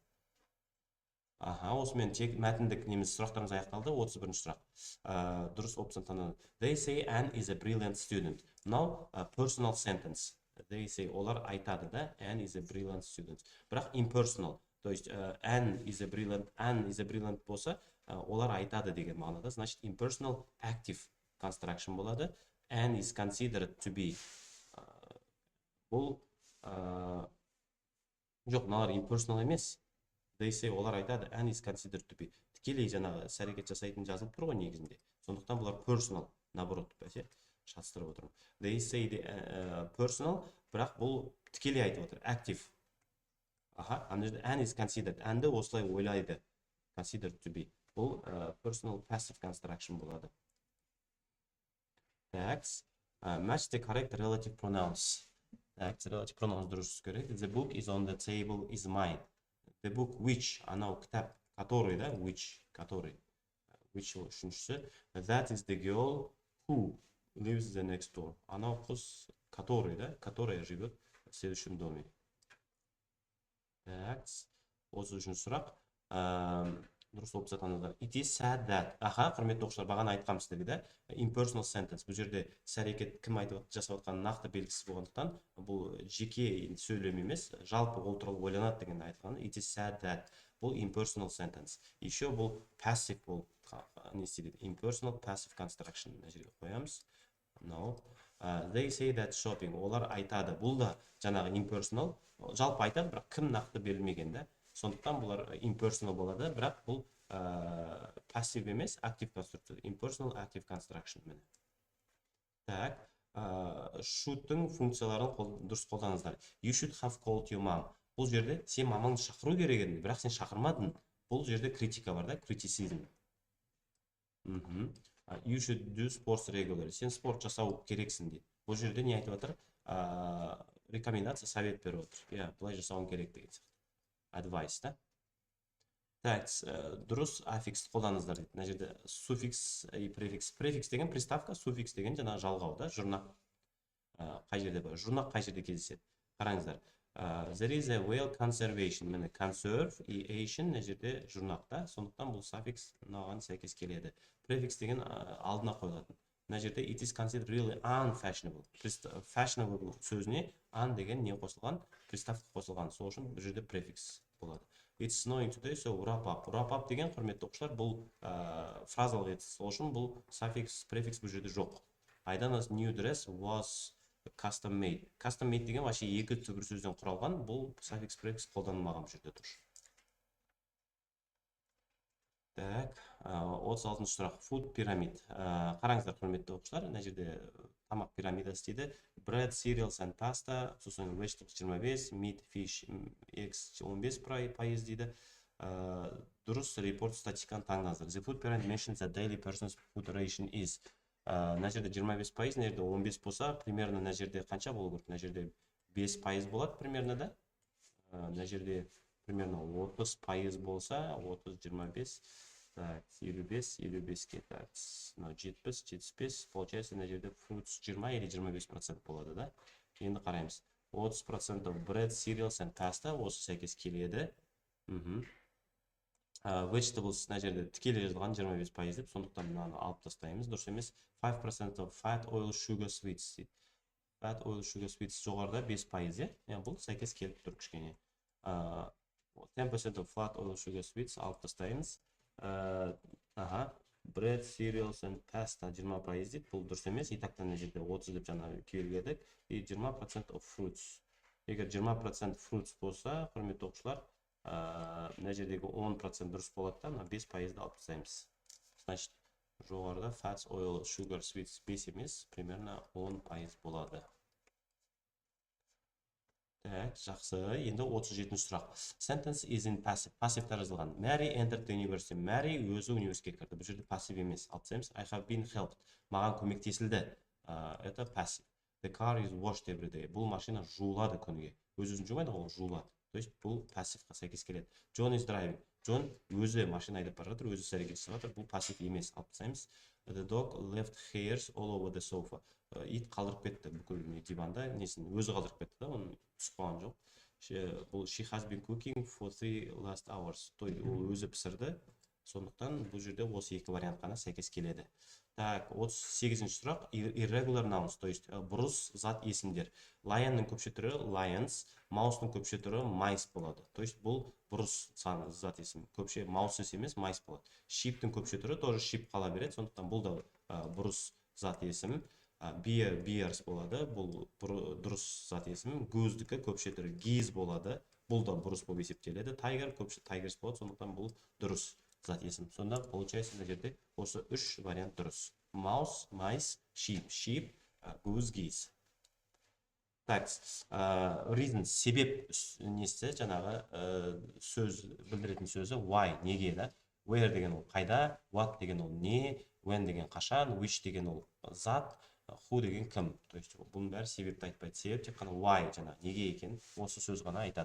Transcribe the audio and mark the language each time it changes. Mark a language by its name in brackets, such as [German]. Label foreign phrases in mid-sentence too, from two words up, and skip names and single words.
[Kazakh] Осымен тек мәтіндік неміз сұрақтарымыз аяқталды. 31-ші сұрақ. Дұрыс опция таңдады. [English] They say Anne is a brilliant student. Now, a personal sentence. They say, [Kazakh] олар айтады, да? [English] Anne is a brilliant student. [Kazakh] Бірақ impersonal, [Russian] то есть [English] Anne is a brilliant [Kazakh] болса, олар айтады деген мағынада. [Russian] Значит, [English] impersonal active construction болады. Anne is considered to be. [Kazakh] Бұл жоқ, мыналар impersonal емес. [English] They say, [Kazakh] олар айтады, [English] Anne is considered to be. [Kazakh] Тікелей жаңағы әрекет жасайтын жазылып тұр ғой негізінде. Сондықтан бұлар personal, наоборот, бәсе, шатыстырып отырмын. [English] They say personal, [Kazakh] бірақ бұл тікелей айтып отыр, [English] active. Anne is considered. [Kazakh] Anne'ді осылай ойлайды. [English] Considered to be. Бұл personal passive construction болады. [Russian] Так, [English] match the correct relative pronouns. [Kazakh] Так, [English] relative pronouns [Kazakh] дұрыс керек. [English] The book is on the table is mine. The book which, [Kazakh] анау кітап, [Russian] который, да, [English] which, который. [Kazakh] Which үшіншісі. [English] That is the girl who lives the next door. [Kazakh] Анау қыз, [Russian] который, да, которая живет в следующем доме. Так, [Kazakh] осы үшінші сұрақ. Дұрыс опция таңдады. [English] It is said that. [Kazakh] Құрметті оқушылар, бағана айтқам сіздерге, да, [English] impersonal sentence. [Kazakh] Бұл жерде іс-әрекет кім жасап отқан нақты белгісіз болғандықтан, бұл жеке сөйлем емес, жалпы ол туралы ойланады деген айтқан. [English] It is said that. [Kazakh] Бұл [English] impersonal sentence. [Kazakh] Еще бұл passive бол. Не істейді? [English] Impersonal passive construction. [Kazakh] Мына жерге қоямыз. [English] No. They say that shopping. [Kazakh] Олар айтады. Бұл да жаңағы impersonal. Жалпы айтады, бірақ кім нақты берілмеген, да? Сондықтан бұлар impersonal болады, бірақ бұл passive емес, [English] active construction. Impersonal active construction. [Kazakh] Так, should'тың функцияларын дұрыс қолданыңыздар. [English] You should have called your mom. [Kazakh] Бұл жерде сен мамаңды шақыру керек еді, бірақ сен шақырмадың. Бұл жерде критика бар, да, [English] criticism. You should do sports regularly. [Kazakh] Сен спорт жасау керексің дейді. Бұл жерде не айтып отыр? Рекомендация, совет беріп отыр. Бұлай жасауың керек деген сияқты. [English] Advice, да? [Kazakh] Так, дұрыс аффикс қолданыңыздар дейді. Мына жерде [Russian] суффикс и префикс. [Kazakh] Префикс деген приставка, суффикс деген жаңағы жалғау, да, жұрнақ. Қай жерде бар? Жұрнақ қай жерде кездеседі? Қараңыздар. [English] There is a well conservation. [Kazakh] Міне conserve и ation мына жерде жұрнақ, да? Сондықтан бұл суффикс мынаған сәйкес келеді. Префикс деген алдына қойылатын. Мына жерде [English] it is considered really unfashionable. [Kazakh] Fashionable сөзіне un деген не қосылған? Приставка қосылған. Сол үшін бұл жерде префикс болады. [English] It's snowing today, so wrap up. Wrap up [Kazakh] деген, құрметті оқушылар, бұл фразалық етіс. Сол үшін бұл suffix, префикс бұл жерде жоқ. [English] Айдана's new dress was custom made. Custom made [Kazakh] деген вообще екі түбір сөзден құралған. Бұл suffix, префикс қолданылмаған бұл жерде тұр. Так, 36-шы сұрақ. [English] Food pyramid. [Kazakh] Қараңыздар, құрметті оқушылар, мына жерде тамақ пирамидасы дейді. [English] Bread, cereals and pasta, сосын vegetables 25, meat, fish, eggs 15% дейді. [Kazakh] дұрыс report статистиканы таңдаңыздар. [English] The food pyramid mentions that daily person's food ration is. [Kazakh] Мына жерде 25%, мына жерде 15 болса, примерно мына жерде қанша болу керек? Мына жерде 5% болады примерно, да? Мына жерде примерно 30% болса, 30, 25, так, 55-ке, так, 70-75, получается, мына жерде fruits 20 или 25% болады, да? Енді қараймыз. [English] 30% bread, cereals and pasta, [Kazakh] осы сәйкес келеді. Vegetables мына жерде тікелей жазылған 25% деп, сондықтан мынаны алып тастаймыз. Дұрыс емес. [English] 5% of fat, oil, sugar, sweets дейді. Fat, oil, sugar, sweets жоғарыда 5%, [Kazakh] иә, бұл сәйкес келіп тұр кішкене. [English] 10% of fat, oil, sugar, sweets алып тастаймыз. Bread, cereals and pasta [Kazakh] 20% дейді, бұл дұрыс емес. Итақтан мына жерде 30 деп жаңа келгедік. [English] И 20% of fruits. [Kazakh] Егер 20% fruits болса, құрметті оқушылар, мына жердегі 10% дұрыс болады да, 5%-ді алып тастаймыз. Значит, жоғарыда [English] fats, oil, sugar, sweets [Kazakh] 5 емес, примерно 10% болады. Так, жақсы. Енді 37-ші сұрақ. [English] Sentence is in passive. [Kazakh] Пассивта жазылған. [English] Mary entered the university. [Kazakh] Mary өзі университетке кірді. Бұл жерде пассив емес. Алып тастаймыз. [English] I have been helped. [Kazakh] Маған көмектесілді. [Russian] Это пассив. [English] The car is washed every day. [Kazakh] Бұл машина жуылады күніге. Өз-өзін жумайды, ол жуылады. То есть бұл пассивқа сәйкес келеді. [English] John is driving. [Kazakh] John өзі машина айдап бара жатыр, өзі іс-әрекет жасап жатыр. Бұл пассив емес. Алып тастаймыз. [English] The dog left hairs all over the sofa. [Kazakh] Ит қалдырып кетті бүкіл диванда, несін өзі қалдырып кетті да, оны түсіп қалған жоқ. [English] Бұл she has been cooking for 3 last hours. [Kazakh] Той ол өзі пісірді. Сондықтан бұл жерде осы екі вариант қана сәйкес келеді. Так, 38-ші сұрақ. [English] Irregular nouns, [Russian] то есть [Kazakh] бұрыс зат есімдер. Lionның көпше түрі lions, mouse'ның көпше түрі mice болады. [Russian] То есть [Kazakh] бұл бұрыс зат есім. Көпше mouse емес, mice болады. Sheep'тің көпше түрі тоже sheep қала береді, сондықтан бұл да бұрыс зат есім. Bear, bears болады, бұл дұрыс зат есім. Goose-дікі көпше түрі geese болады, бұл да бұрыс болып есептеледі. Tiger көпше tigers болады, сондықтан бұл дұрыс зат есім. Сонда получается мына жерде осы 3 вариант дұрыс. [English] Mouse, mice, sheep. Sheep, goose, geese. Так, reason, [Kazakh] себеп несі жаңағы сөз, білдіретін сөзі why, неге да? Where деген ол қайда, what деген ол не, when деген қашан, which деген ол зат, who деген кім. [Russian] То есть [Kazakh] бұның бәрі себепті айтпайды. Себеп тек қана why жаңа неге екен, осы сөз ғана айтады.